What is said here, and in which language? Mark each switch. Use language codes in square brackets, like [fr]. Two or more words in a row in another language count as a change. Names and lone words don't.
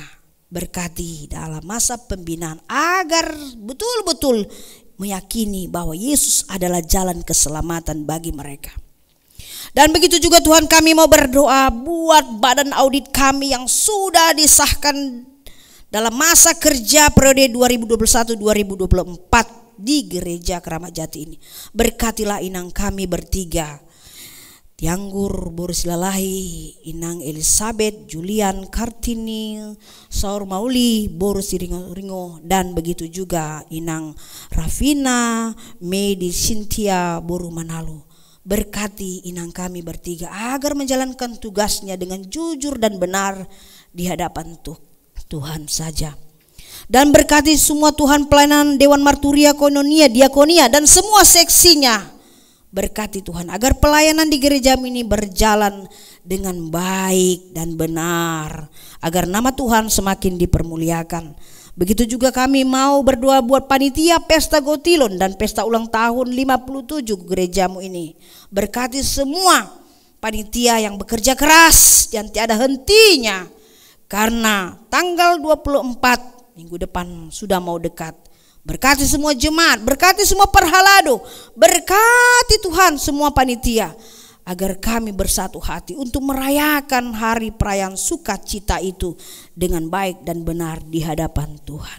[id] Berkati dalam masa pembinaan agar betul-betul meyakini bahwa Yesus adalah jalan keselamatan bagi mereka. Dan begitu juga Tuhan, kami mau berdoa buat badan audit kami yang sudah disahkan dalam masa kerja periode 2021-2024 di gereja Keramat Jati ini. Berkatilah inang kami bertiga, Tianggur Boru Silalahi, Inang Elizabeth Julian Kartini Saur Mauli Boru Siringo, dan begitu juga Inang Rafina Medi Cynthia Boru Manalu. Berkati inang kami bertiga agar menjalankan tugasnya dengan jujur dan benar di hadapan Tuhan saja. Dan berkati semua Tuhan pelayanan Dewan Marturia, Koinonia, Diakonia dan semua seksinya. Berkati Tuhan agar pelayanan di gereja ini berjalan dengan baik dan benar, agar nama Tuhan semakin dipermuliakan. Begitu juga kami mau berdoa buat panitia pesta Gotilon dan pesta ulang tahun 57 gerejamu ini. Berkati semua panitia yang bekerja keras dan tiada hentinya, karena tanggal 24 minggu depan sudah mau dekat. Berkati semua jemaat, berkati semua perhalado, berkati Tuhan semua panitia, agar kami bersatu hati untuk merayakan hari perayaan sukacita itu dengan baik dan benar di hadapan Tuhan.